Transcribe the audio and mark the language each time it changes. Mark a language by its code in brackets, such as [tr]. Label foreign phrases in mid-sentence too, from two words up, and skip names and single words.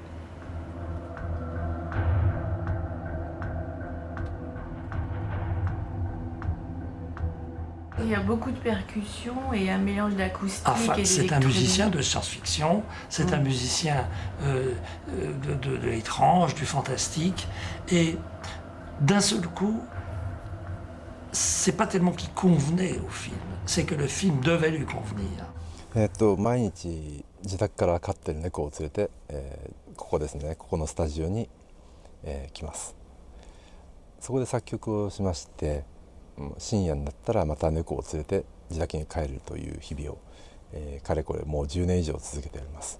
[fr] Il y a beaucoup de percussions et un mélange d'acoustique enfin, et d'électronique. C'est un musicien de science-fiction, c'est un musicien de l'étrange, du fantastique. Et d'un seul coup, c'est pas tellement qu'il convenait au film, c'est que le film devait lui convenir. [ja] 毎日自宅から飼ってる猫を連れて、ここですね、ここのスタジオに、来ます。そこで作曲をしまして、深夜になったらまた猫を連れて自宅に帰るという日々を、かれこれもう10年以上続けております。